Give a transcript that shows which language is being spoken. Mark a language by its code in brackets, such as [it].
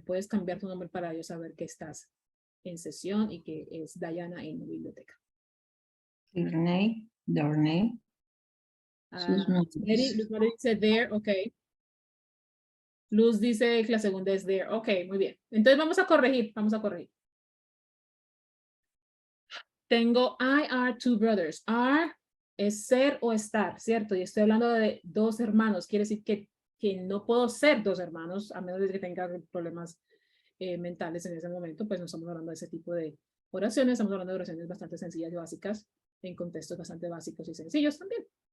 [es] Puedes cambiar tu nombre para yo saber que estás en sesión y que es Diana en la biblioteca. [en] Their name. [es] Sus nombres. Luz Mary dice there, ok. Luz dice que la segunda es there, ok, muy bien. Entonces vamos a corregir. [en] Tengo I are two brothers. [es] Are es ser o estar, ¿cierto? Y estoy hablando de 2 hermanos. Quiere decir que no puedo ser 2 hermanos, a menos de que tenga problemas mentales en ese momento, pues no estamos hablando de ese tipo de oraciones, estamos hablando de oraciones bastante sencillas y básicas, en contextos bastante básicos y sencillos también.